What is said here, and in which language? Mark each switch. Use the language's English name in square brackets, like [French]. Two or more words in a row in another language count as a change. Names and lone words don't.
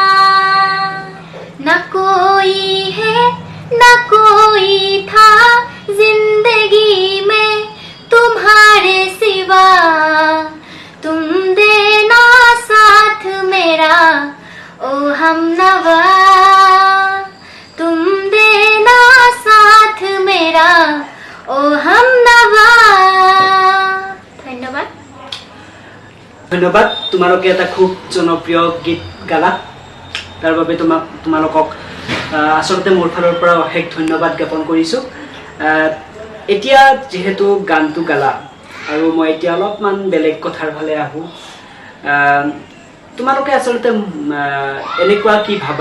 [Hindi] न कोई है न कोई था जिंदगी में तुम्हारे सिवा, तुम देना साथ मेरा ओ हमनवा, तुम देना साथ मेरा ओ हमनवा। धन्यवाद। [Assamese] ধন্যবাদ, তোমালোকে এটা খুব জনপ্ৰিয় গীত গালা, তাৰ বাবে তোমালোকক আচলতে মোৰ ফালৰ পৰা অশেষ ধন্যবাদ জ্ঞাপন কৰিছোঁ। এতিয়া যিহেতু গানটো গালা আৰু মই এতিয়া অলপমান বেলেগ কথাৰ ফালে আহোঁ, তোমালোকে আচলতে এনেকুৱা কি ভাবা?